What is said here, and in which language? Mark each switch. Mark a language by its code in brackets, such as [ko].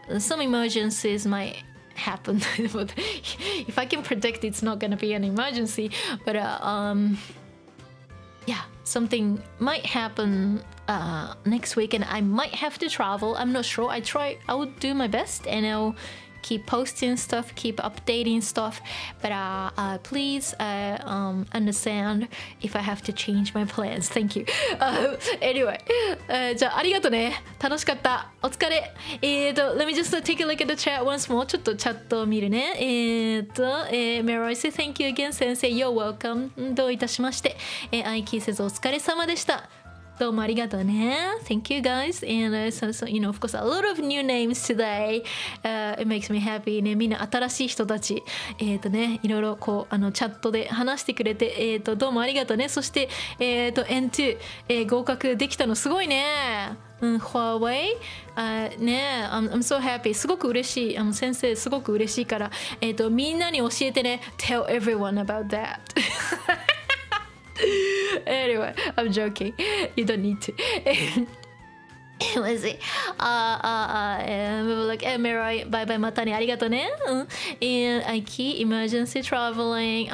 [en] Some emergencies might happen. But if I can predict it's not gonna be an emergency, but yeah, something might happen next week and I might have to travel. I'm not sure. I will do my best and I'll keep posting stuff, keep updating stuff, but please understand if I have to change my plans. Thank you. [ja] Anyway, じゃあありがとね。楽しかった。お疲れ。 [en] Let me just take a look at the chat once more. [ja] ちょっとチャットを見るね。 [en] Meroy say thank you again, 先生。You're welcome. [ja] どういたしまして。アイキーせずお疲れ様でした。どうもありがとうね。 [en] Thank you guys. And so, you know, of course, a lot of new names today. It makes me happy. [ja] ね、みんな新しい人たち。ね、いろいろこう、チャットで話してくれて、どうもありがとうね。そして、N2、合格できたのすごいね。 [en] Huawei、ね、I'm so happy。 [ja] すごく嬉しい。先生、すごく嬉しいから、みんなに教えてね。 [en] Tell everyone about that. Anyway, I'm joking. You don't need to. Let's see. We were like, Mirai, bye bye, [ja] またね、ありがとうね。 [en] And Aiki, emergency traveling.